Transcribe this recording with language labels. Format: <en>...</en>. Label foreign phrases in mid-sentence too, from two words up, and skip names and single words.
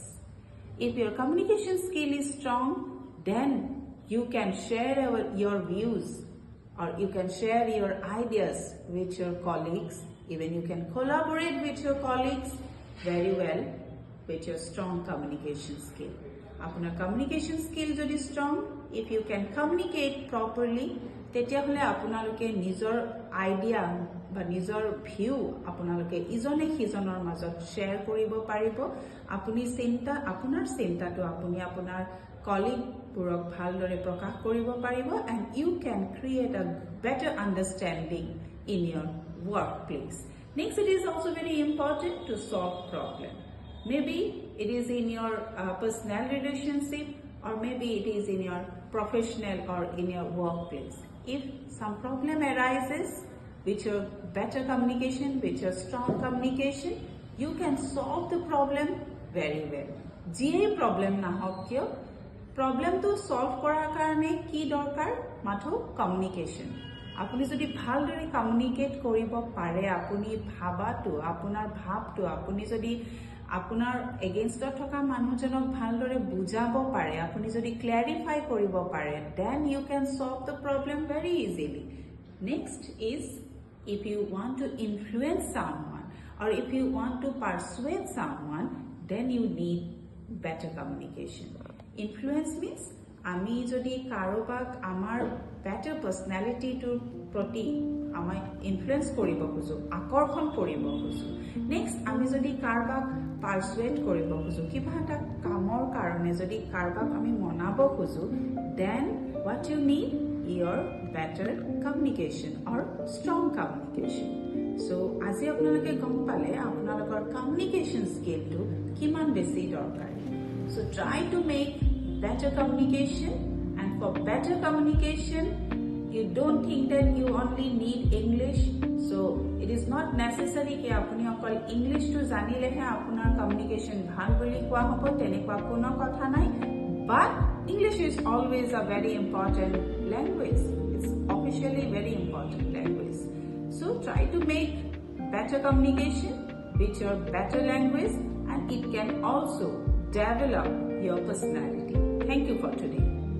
<en>If your communication skill is strong, then you can share your views or you can share your ideas with your colleagues. Even you can collaborate with your colleagues very well with your strong communication skill. Apunar communication skill jodi strong, if you can communicate properly,</en> <as>তেতিয়া হ'লে আপোনালোকে নিজৰ idea বা নিজৰ view আপোনালোকে ইজনে সিজনৰ মাজত share কৰিব পাৰিব. আপুনি চিন্তা আপোনাৰ চিন্তাটো আপুনি আপোনাৰ colleague পুৰক ভালদৰে প্ৰকাশ কৰিব পাৰিব,</as> <en>and you can create a better understanding in your workplace. Next, it is also very important to solve problem. Maybe it is in your personal relationship, or maybe it is in your professional or in your workplace. If some problem arises with your better communication, with your strong communication, you can solve the problem very well.</en> <as>Jie problem na hok kyo, problem to solve korar karone ki dorkar matho communication. আপুনি যদি ভালদৰে কমিউনিকেট কৰিব পাৰে, আপুনি ভাবাটো আপোনাৰ ভাবটো আপুনি যদি আপোনাৰ এগেইনষ্টত থকা মানুহজনক ভালদৰে বুজাব পাৰে, আপুনি যদি ক্লেৰিফাই কৰিব পাৰে,</as> <en>then you can solve the problem very easily. Next is, if you want to influence someone or if you want to persuade someone, then you need better communication. Influence means</en> <as>আমি যদি কাৰোবাক আমাৰ</as> <en>better personality</en> <as>to প্ৰতি আমাক ইনফ্লুয়েন্স কৰিব খুজো, আকৰ্ষণ কৰিব খুজো. নেক্সট, আমি যদি কাৰোবাক পাৰসুৱেট কৰিব খুজো, কিবা এটা কামৰ কাৰণে যদি কাৰোবাক আমি মনাব খুজো,</as> <en>then what you need your better communication or strong communication.</en> <as>So আজি আপোনালোকে গম পালে আপোনালোকৰ</as> <en>communication skill</en> <as>টো কিমান বেছি দৰকাৰী.</as> <en>So try to make better communication, and for better communication you don't think that you only need English. So it is not necessary</en> <as>কি আপুনি অকল English টো জানিলেহে আপোনাৰ communication ভাল বুলি কোৱা হ'ব, তেনেকুৱা কোনো কথা নাই.</as> <en>But English is always a very important language. It's officially very important language. So try to make better communication with your better language, and it can also develop your personality. Thank you for today.</en>